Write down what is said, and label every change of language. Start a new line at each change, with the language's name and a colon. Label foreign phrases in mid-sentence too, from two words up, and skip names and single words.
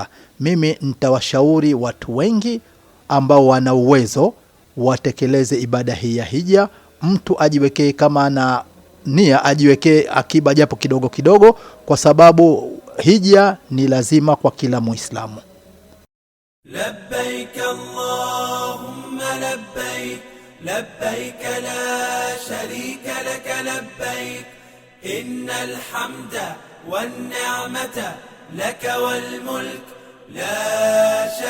Swahili: Mimi nitawashauri watu wengi ambao wana uwezo watekeleze ibada hii ya hija. Mtu ajiwekee, kama na nia, ajiwekee akiba japo kidogo kidogo, kwa sababu hija ni lazima kwa kila Muislamu.
Arabic: لبيك اللهم لبيك، لبيك لا شريك لك لبيك، إن الحمد والنعمة لك والملك لا